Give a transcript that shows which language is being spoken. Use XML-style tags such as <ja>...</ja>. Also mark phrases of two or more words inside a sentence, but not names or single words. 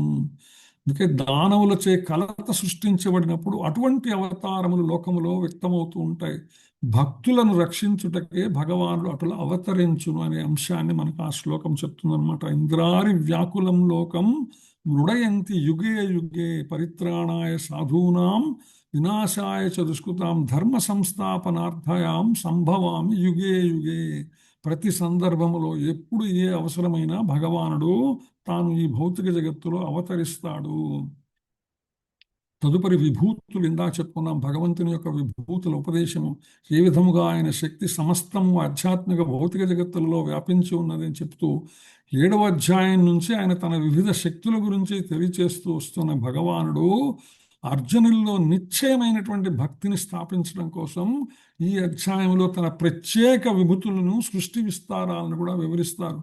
<te>అందుకే దానవులచే కలత సృష్టించబడినప్పుడు అటువంటి అవతారములు లోకములో వ్యక్తమవుతూ ఉంటాయి. భక్తులను రక్షించుటకే భగవానుడు అటులా అవతరించును అనే అంశాన్ని మనకు ఆ శ్లోకం చెప్తుందనమాట.</te> <sa>ఇంద్రారి వ్యాకులం లోకం మృడయంతి యుగే యుగే పరిత్రాణాయ సాధూనాం వినాశాయ చ దుష్కృతాం ధర్మ సంస్థాపనార్థయాం సంభవామి యుగే యుగే.</sa> <te>ప్రతి సందర్భములో ఎప్పుడు ఏ అవసరమైనా భగవానుడు తాను ఈ భౌతిక జగత్తులో అవతరిస్తాడు. తదుపరి విభూతులు ఇందాక చెప్పుకున్నాం. భగవంతుని యొక్క విభూతుల ఉపదేశము, ఏ విధముగా ఆయన శక్తి సమస్తము ఆధ్యాత్మిక భౌతిక జగత్తులలో వ్యాపించి ఉన్నదని చెప్తూ 7వ అధ్యాయం నుంచి ఆయన తన వివిధ శక్తుల గురించి తెలియచేస్తూ వస్తున్న భగవానుడు అర్జునుల్లో నిశ్చయమైనటువంటి భక్తిని స్థాపించడం కోసం ఈ అధ్యాయంలో తన ప్రత్యేక విభూతులను, సృష్టి విస్తారాలను కూడా వివరిస్తారు.</te>